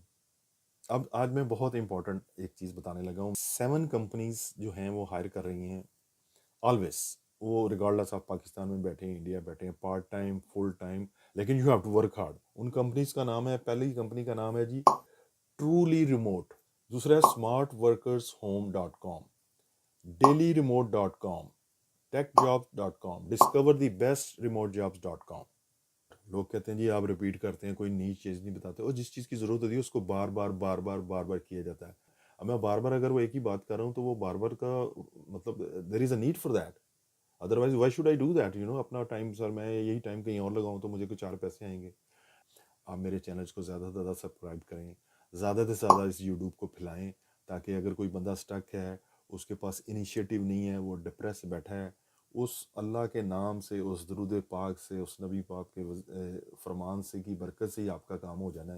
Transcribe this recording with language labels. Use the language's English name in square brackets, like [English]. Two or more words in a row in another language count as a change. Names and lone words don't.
[Urdu] اب آج میں بہت امپورٹنٹ ایک چیز بتانے لگا ہوں. 7 کمپنیز جو ہیں وہ ہائر کر رہی ہیں آلویز, وہ [English] regardless of [Urdu] پاکستان میں بیٹھے ہیں, انڈیا بیٹھے ہیں, [English] part time full time, [Urdu] لیکن [English] you have to work hard. [Urdu] ان کمپنیز کا نام ہے, پہلی کمپنی کا نام ہے جی ٹرولی ریموٹ, دوسرا ہے smartworkershome.com, dailyremote.com, techjobs.com, discoverthebestremoteJobs.com. لوگ کہتے ہیں جی آپ ریپیٹ کرتے ہیں, کوئی نئی چیز نہیں بتاتے, اور جس چیز کی ضرورت ہوتی ہے اس کو بار بار بار بار بار بار کیا جاتا ہے. اب میں بار بار اگر وہ ایک ہی بات کر رہا ہوں تو وہ بار بار کا مطلب [English] there is a need for that, otherwise why should I do that, [Urdu] اپنا ٹائم سر میں یہی ٹائم کہیں اور لگاؤں تو مجھے کچھ 4 پیسے آئیں گے. آپ میرے چینلز کو زیادہ سے زیادہ سبسکرائب کریں, زیادہ سے زیادہ اس یوٹیوب کو پھیلائیں, تاکہ اگر کوئی بندہ سٹک ہے, اس کے پاس انیشیٹو نہیں ہے, وہ ڈپریس بیٹھا ہے, اس اللہ کے نام سے, اس درود پاک سے, اس نبی پاک کے فرمان سے کی برکت سے ہی آپ کا کام ہو جانا ہے.